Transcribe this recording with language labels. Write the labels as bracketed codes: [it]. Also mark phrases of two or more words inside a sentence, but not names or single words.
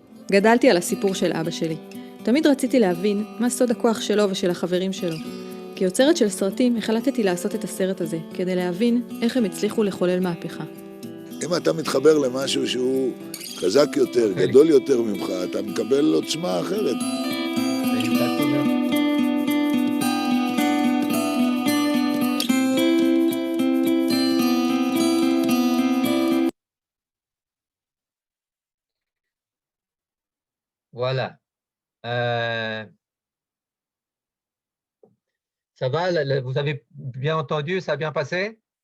[he] גדלתי על הסיפור של אבא שלי. תמיד רציתי להבין מה סוד הכוח שלו ושל החברים שלו. כיוצרת של סרטים החלטתי לעשות את הסרט הזה, כדי להבין איך הם הצליחו לחולל מהפכה. אם אתה מתחבר למשהו שהוא חזק יותר, גדול יותר ממך, אתה מקבל עוצמה אחרת. [fr] Voilà. Ça va, vous avez bien entendu, ça a bien passé?